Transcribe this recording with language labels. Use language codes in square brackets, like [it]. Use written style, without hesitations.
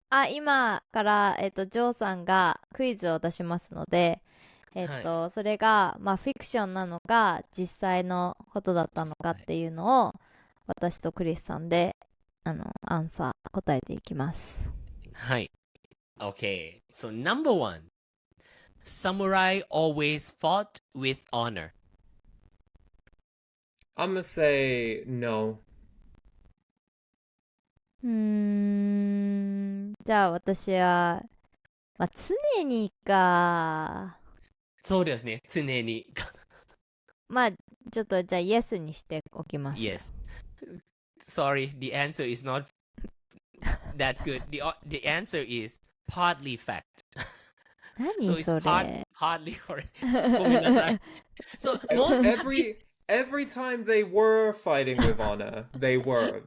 [ja] 今から、ジョーさんがクイズを出しますので、それが、まあ、フィクションなのか、実際のことだったのかっていうのを、私とクリスさんで、アンサー、答えていきます。はい。 [en] Okay, so number one, samurai always fought with honor. I'm gonna say no. [ja] じゃあ私は、まあ、常にか。そうですね、常に。まあ、ちょっとじゃあイエスにしておきます。 [en] Yes. Sorry, the answer is not that good. The answer is partly fact. So [ja] 何 [en] it's [ja] それ [en] partly correct. [ja] ごめんなさい。 [en] So Every time they were fighting with honor, they were.